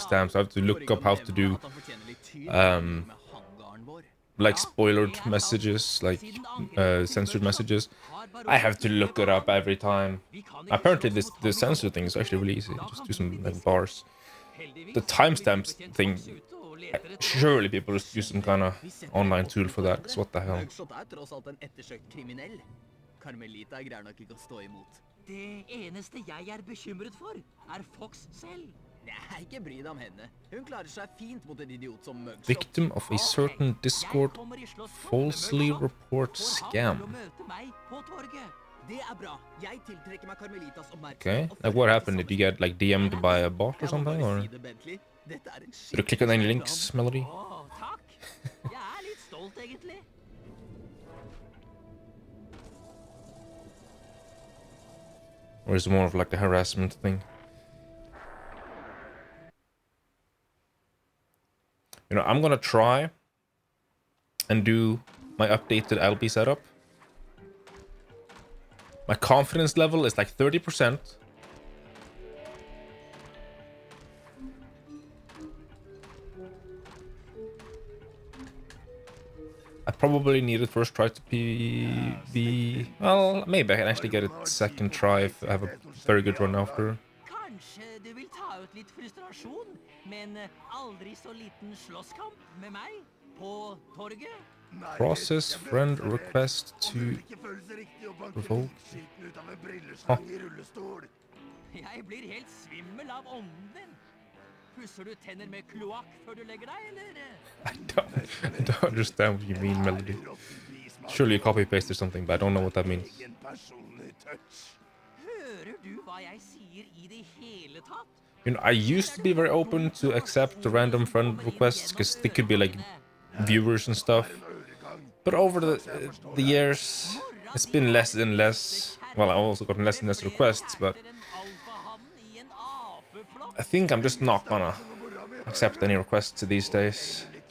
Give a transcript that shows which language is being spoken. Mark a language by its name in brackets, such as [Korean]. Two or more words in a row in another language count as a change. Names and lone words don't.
[English] I have to look up how to do like spoiled messages, like censored messages. I have to look it up every time. Apparently the censor thing is actually really easy. Just do some like bars. The timestamps thing, surely people just use some kind of online tool for that, because what the hell. [Norwegian] Mugshot er tross alt en ettersøkt kriminell. Carmelita greier nok ikke å stå imot. Det eneste jeg er bekymret for, er Fox selv. Nei, ikke bry deg om henne. Hun klarer seg fint mot en idiot som Mugshot. [English] Victim of a certain Discord falsely report scam. [Norwegian] Det er bra. Jeg tiltrekker meg Carmelitas oppmerksomhet. [English] Okay, like what happened? Did you get like DM'd by a bot or something? Or did you click on any links, Melody? [Norwegian] Takk. Jeg er litt stolt, egentlig. [English] Or is it more of like a harassment thing? You know, I'm gonna try and do my updated LB setup. My confidence level is like 30%. I probably need it first try to be... Well, maybe I can actually get it second try if I have a very good run after. [Norwegian] Kanskje du vil ta ut litt frustrasjon med en aldri så liten slåsskamp med meg på torget? [English] Process friend request to revoke. Huh. [Norwegian] Jeg blir helt svimmel av ånden din. Pusser du tenner med kloakk før du legger deg, eller? [English] I don't understand what you mean, Melody. Surely you copy-pasted something, but I don't know what that means. [Norwegian] Hører du hva jeg sier i det hele tatt? [English] You know, I used to be very open to accept the random friend requests, because they could be like viewers and stuff. But over the years, it's been less and less. Well, I also got less and less requests, but I think I'm just not gonna accept any requests these days.